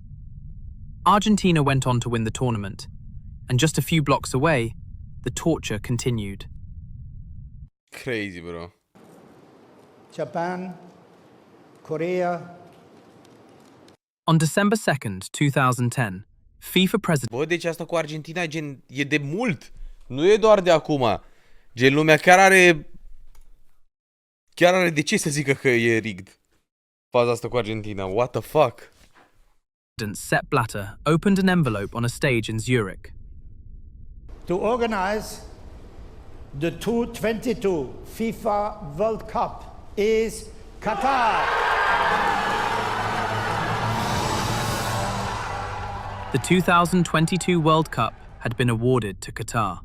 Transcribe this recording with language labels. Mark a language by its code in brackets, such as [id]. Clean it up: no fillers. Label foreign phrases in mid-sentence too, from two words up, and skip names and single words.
[en] Argentina went on to win the tournament, and just a few blocks away, the torture continued. Crazy, bro. Japan, Korea. On December 2nd, 2010, FIFA president... [ro] Bă, deci asta cu Argentina e de mult. Nu e doar de acum. Gen, lumea chiar are de ce să zică că e rigged. Faza asta cu Argentina. [en] What the fuck? Sepp Blatter opened an envelope on a stage in Zurich. To organize the 2022 FIFA World Cup is Qatar. The 2022 World Cup had been awarded to Qatar.